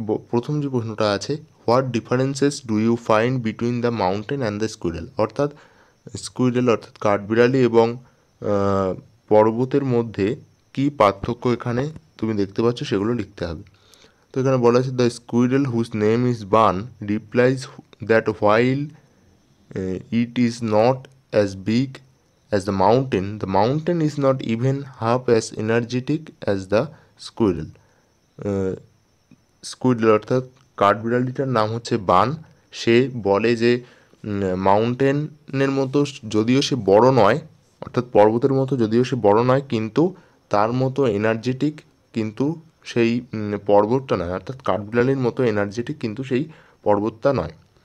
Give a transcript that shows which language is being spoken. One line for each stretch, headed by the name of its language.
Bangla: প্রথম যে প্রশ্নটা আছে,
English: what differences do you find between the mountain and the squirrel,
Bangla: অর্থাৎ স্কুইরেল অর্থাৎ কাঠবিড়ালি এবং পর্বতের মধ্যে কি পার্থক্য এখানে তুমি দেখতে পাচ্ছ সেগুলো লিখতে হবে। তো এখানে বলা আছে
English: The squirrel whose name is Bun replies that while it is not as big as the mountain is not even half as energetic as the squirrel.
Bangla: Squirrel অর্থাৎ কাঠবিড়ালিটার নাম হচ্ছে বান, সে বলে যে মাউন্টেনের মতো যদিও সে বড় নয়, অর্থাৎ পর্বতের মতো যদিও সে বড় নয়, কিন্তু তার মতো এনার্জেটিক কিন্তু সেই পর্বতটা নয়, অর্থাৎ কাঠবিড়ালির মতো এনার্জেটিক কিন্তু সেই পর্বতটা নয়।